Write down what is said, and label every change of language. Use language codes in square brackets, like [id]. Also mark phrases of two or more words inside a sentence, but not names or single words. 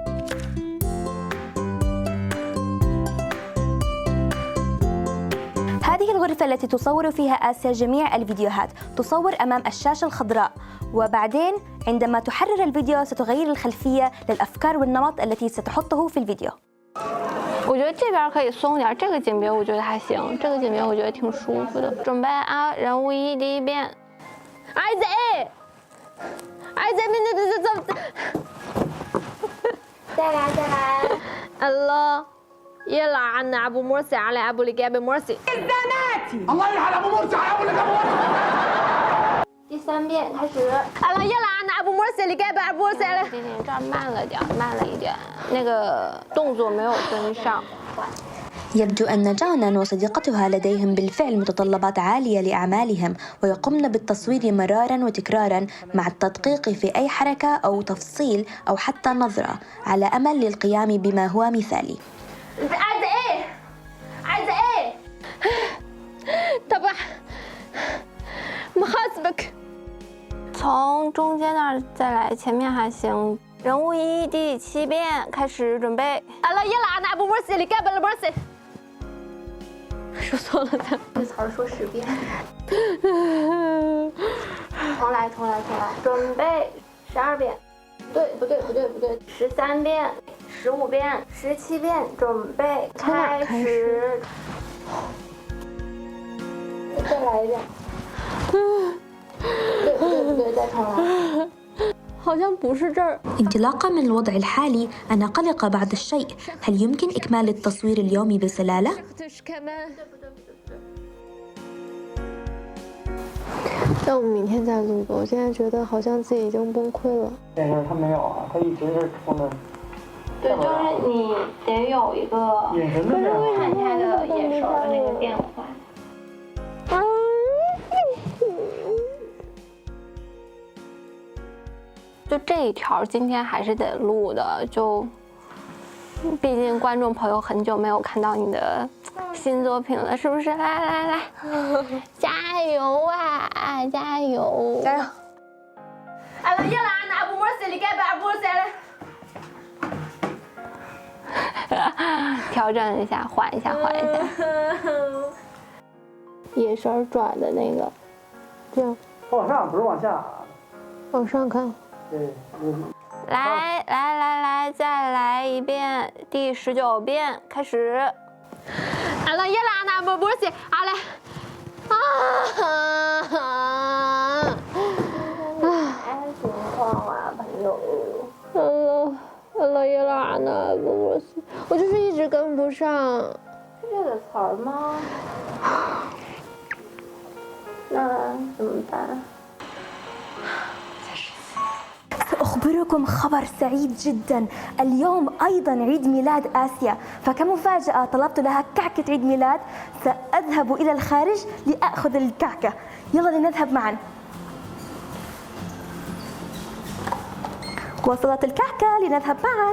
[ar] هذا هذه الغرفة التي تصور فيها آسيا جميع الفيديوهات تصور أمام الشاشة الخضراء، وبعدين عندما تحرر الفيديو ستغير الخلفية للأفكار والنمط التي ستحطه في الفيديو. [zh] 我觉得这边可以松点，这个景别我觉得还行，这个景别我觉得挺舒服的。准备啊，人物一第一遍，哎仔，哎仔，再来。 [ar] الله يلعن ابو مرسي على ابو اللي جاب مرسي. الله يلعن ابو مرسي على ابو اللي جاب مرسي. [zh] 第3遍开始。 [ar] الله يلعن ابو مرسي اللي جاب ابو مرسي على. [zh] 这儿慢了点，慢了一点，那个动作没有跟上。 [ar] يبدو أن جانا وصديقتها لديهم بالفعل متطلبات عالية لأعمالهم، ويقومن بالتصوير مرارا وتكرارا مع التدقيق في أي حركة أو تفصيل أو حتى نظرة على أمل للقيام بما هو مثالي. عايزة إيه؟ عايزة إيه؟ طبعا محاسبك. [zh] 从中间那儿再来，前面还行。人物一第7遍开始，准备。 [ar] الله يلعن ابو مرسي اللي جاب مرسي。 [zh] 说错了的。这词儿说10遍。重来，准备12遍。不对，13遍、15遍、17遍，准备开始。再来一遍。对，再重来。好像不是这儿。 [ar] انطلاقا من الوضع الحالي أنا قلقة بعض الشيء. هل يمكن إكمال التصوير اليوم بسلالة؟ [zh] 那我们明天再录吧。我现在觉得好像自己已经崩溃了。但是他没有啊，他一直是冲着。对，就是你得有一个眼神的变化，看他的眼神的那个变化。就这一条今天还是得录的，就毕竟观众朋友很久没有看到你的新作品了，是不是？来，加油啊！加油！加油！ [ar] 哎了，يلا أنا أبو مرسي اللي جاب أبو مرسي。 [zh] 调整一下，缓一下。眼神转的那个，这样。往上不是往下。往上看。 来，再来一遍，第19遍开始。 [ar] الله يلعن ابو مرسي على。 [zh] 情况啊，朋友。 [ar] الله يلعن ابو مرسي， [zh] 我就是一直跟不上。是这个词儿吗？那怎么办？ [ar] سأخبركم خبر سعيد جدا. اليوم أيضا عيد ميلاد آسيا، فكمفاجأة طلبت لها كعكة عيد ميلاد. سأذهب إلى الخارج لأخذ الكعكة. يلا لنذهب معا. وصلت الكعكة، لنذهب معا.